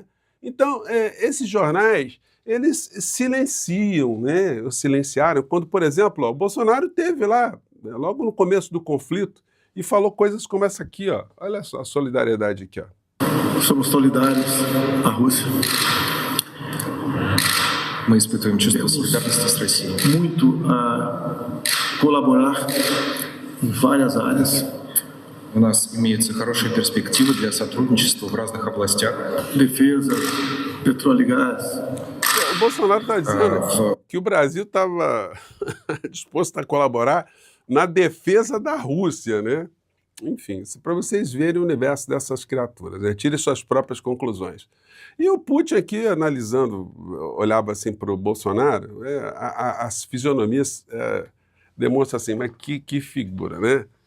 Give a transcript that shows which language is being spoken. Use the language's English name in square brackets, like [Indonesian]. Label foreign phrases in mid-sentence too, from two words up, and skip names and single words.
[Portuguese] Então, esses jornais, eles silenciam, né? Silenciaram. Quando, por exemplo, o Bolsonaro teve lá, logo no começo do conflito, e falou coisas como essa aqui, ó. Olha só a solidariedade aqui, ó. Somos solidários à Rússia. [Russian] Мы испытываем чувство солидарности с Россией. [Portuguese] Muito a colaborar em várias áreas. [Russian] У нас имеются хорошие перспективы для сотрудничества в разных областях. [Portuguese] Defesa, petróleo e gás. O Bolsonaro está dizendo que o Brasil estava disposto a colaborar na defesa da Rússia, né? Enfim, para vocês verem o universo dessas criaturas, né? Tire suas próprias conclusões. E o Putin aqui, analisando, olhava assim para o Bolsonaro, as fisionomias demonstram assim, mas que figura, né?